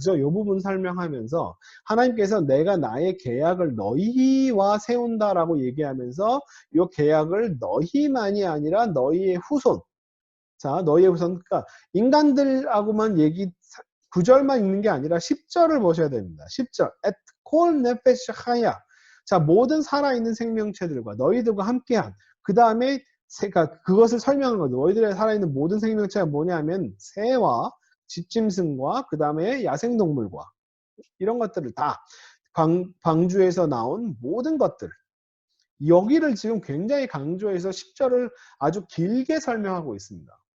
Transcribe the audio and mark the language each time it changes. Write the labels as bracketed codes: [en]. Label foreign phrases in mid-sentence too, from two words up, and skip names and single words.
[ko] 이 부분 설명하면서 하나님께서 내가 나의 계약을 너희와 세운다라고 얘기하면서 이 계약을 너희만이 아니라 너희의 후손, 자, 너희의 후손, 그러니까 인간들하고만 9절만 읽는 게 아니라 10절을 보셔야 됩니다. 10절. [he] את כל נפש החיה. [ko] 자, 모든 살아있는 생명체들과 너희들과 함께한, 그 다음에 그것을 설명한 거죠. 너희들의 살아있는 모든 생명체가 뭐냐면 새와 집짐승과 그 다음에 야생동물과 이런 것들을 다 방주에서 나온 모든 것들, 여기를 지금 굉장히 강조해서 10절을 아주 길게 설명하고 있습니다.